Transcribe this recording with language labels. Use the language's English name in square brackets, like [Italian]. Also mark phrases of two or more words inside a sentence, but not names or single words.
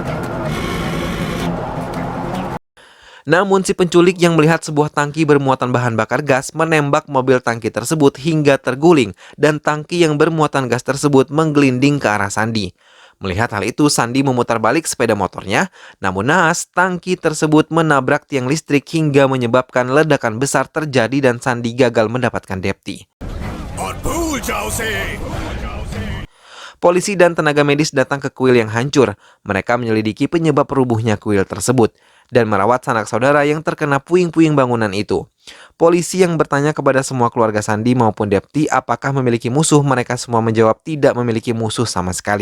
[Indonesian] Namun si penculik yang melihat sebuah tangki bermuatan bahan bakar gas menembak mobil tangki tersebut hingga terguling dan tangki yang bermuatan gas tersebut menggelinding ke arah Sandi. Melihat hal itu, Sandi memutar balik sepeda motornya, namun naas tangki tersebut menabrak tiang listrik hingga menyebabkan ledakan besar terjadi dan Sandi gagal mendapatkan Depti. [Hindi] और भूल जाओ उसे। [Indonesian] Polisi dan tenaga medis datang ke kuil yang hancur. Mereka menyelidiki penyebab rubuhnya kuil tersebut dan merawat sanak saudara yang terkena puing-puing bangunan itu. Polisi yang bertanya kepada semua keluarga Sandi maupun Depti apakah memiliki musuh, mereka semua menjawab tidak memiliki musuh sama sekali.